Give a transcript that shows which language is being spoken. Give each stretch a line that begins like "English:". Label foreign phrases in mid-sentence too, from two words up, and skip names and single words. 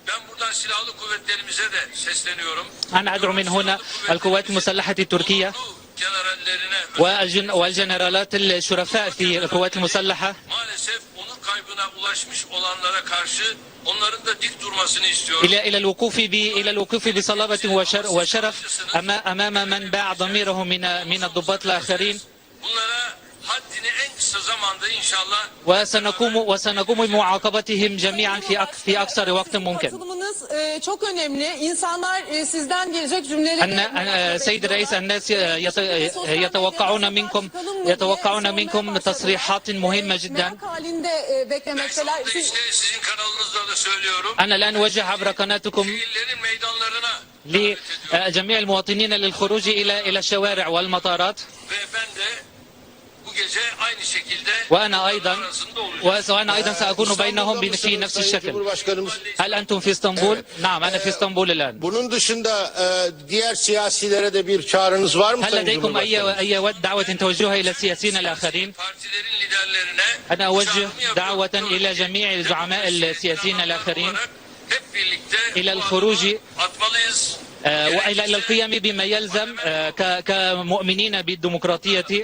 Arabic: أنا أدعو من هنا القوات المسلحة التركية والجنرالات الشرفاء في القوات المسلحة إلى الوقوف بصلابة وشرف أمام من باع ضميره من الضباط الآخرين. وسنقوم بمعاقبتهم جميعا في أقصر وقت ممكن.
Turkish: çok önemli. İnsanlar sizden gelecek cümleleri.
Arabic: سيد الرئيس، الناس يتوقعون منكم تصريحات مهمة جدا. أنا الآن أوجه عبر قناتكم لجميع المواطنين للخروج إلى الشوارع والمطارات. وأنا أيضا سأكون بينهم في نفس الشكل. هل أنتم في اسطنبول؟ نعم، أنا في اسطنبول الآن.
Turkish: Bunun dışında diğer siyasilere de bir çağrınız var mı?
Arabic: هل لديكم أي دعوة توجهها إلى السياسيين الآخرين؟ أنا أوجه دعوة إلى جميع الزعماء السياسيين الآخرين إلى الخروج وإلى القيام بما يلزم كمؤمنين بالديمقراطية.